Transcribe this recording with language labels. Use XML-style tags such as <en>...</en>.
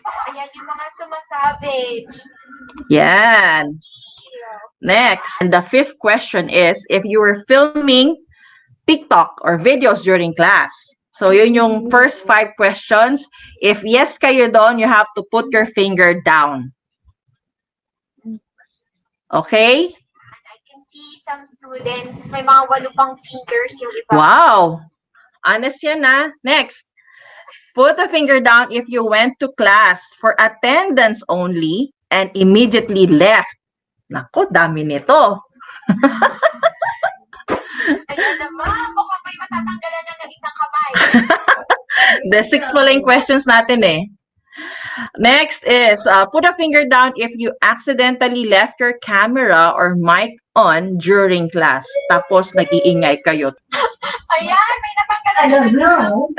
<tl>Ayan yung mga sumasavage. Yan. Next.</tl> <en>And the 5th question is, if you were filming TikTok or videos during class. So, yun yung first 5 questions. If yes</en> <tl>kayo doon,</tl> <en>you have to put your finger down. Okay? And I can see some students,</en> <tl>may mga 8 pang fingers yung iba. Wow! Honest yan na. Next.</tl> <en>Put a finger down if you went to class for attendance only and immediately left.</en> <tl>Nako, dami nito. Ayan naman, mukhang may matatanggalan na ng isang kamay. The 6 pala yung questions natin eh.</tl> <en>Next is, put a finger down if you accidentally left your camera or mic on during class.</en> <tl>Tapos, nag-iingay kayo. Ayan, may natanggalan na ng isang</tl>